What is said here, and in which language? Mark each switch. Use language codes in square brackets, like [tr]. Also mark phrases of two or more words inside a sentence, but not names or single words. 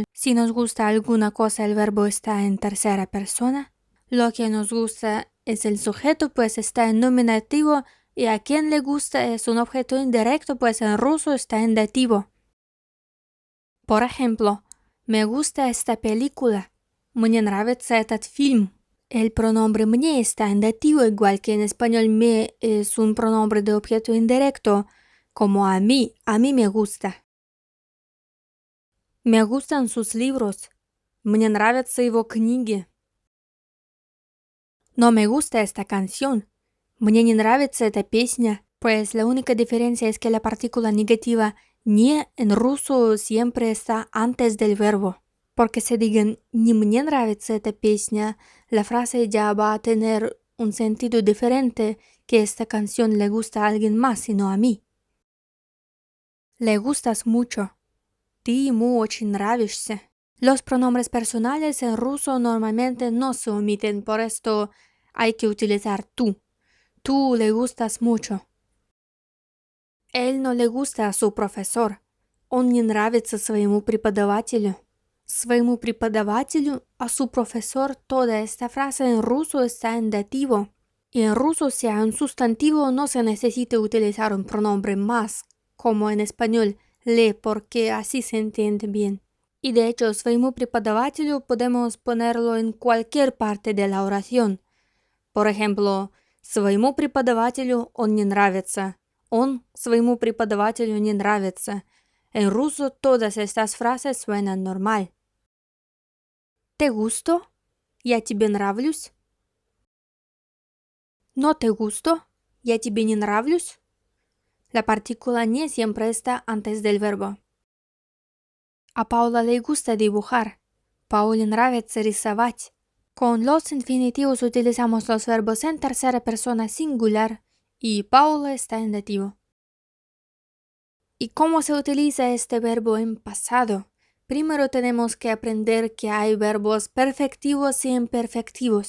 [es] Si nos gusta alguna cosa, el verbo está en tercera persona. Lo que nos gusta es el sujeto, pues está en nominativo, y a quien le gusta es un objeto indirecto, pues en ruso está en dativo. Por ejemplo, me gusta esta película. [ru] Мне нравится этот фильм. [es] El pronombre мне está en dativo, igual que en español me es un pronombre de objeto indirecto, como a mí me gusta. Me gustan sus libros. [ru] Мне нравятся его книги. [es] No me gusta esta canción. [ru] Мне не нравится эта песня. [es] Pues la única diferencia es que la partícula negativa не en ruso siempre está antes del verbo. Porque se digan [ru] не мне нравится эта песня, [es] la frase ya va a tener un sentido diferente, que esta canción le gusta a alguien más y no a mí. Le gustas mucho. [ru] Ты ему очень нравишься. [es] Los pronombres personales en ruso normalmente no se omiten, por esto hay que utilizar tú. Tú le gustas mucho. Él no le gusta a su profesor. [ru] Он не нравится своему преподавателю. Своему преподавателю, [es] a su profesor, toda esta frase en ruso está en dativo. Y en ruso, si hay un sustantivo, no se necesita utilizar un pronombre más, como en español, le, porque así se entiende bien. Y de hecho, [ru] своему преподавателю [es] podemos ponerlo en cualquier parte de la oración. Por ejemplo, [ru] своему преподавателю он не нравится. Он своему преподавателю не нравится. [es] En ruso todas estas frases suenan normal. ¿Te gusto? [ru] ¿Я тебе нравлюсь? [es] ¿No te gusto? [ru] ¿Я тебе не нравлюсь? [es] La partícula не siempre está antes del verbo. A Paula le gusta dibujar. [ru] Paule нравится рисовать. [es] Con los infinitivos utilizamos los verbos en tercera persona singular y Paula está en dativo. ¿Y cómo se utiliza este verbo en pasado? Primero tenemos que aprender que hay verbos perfectivos y imperfectivos.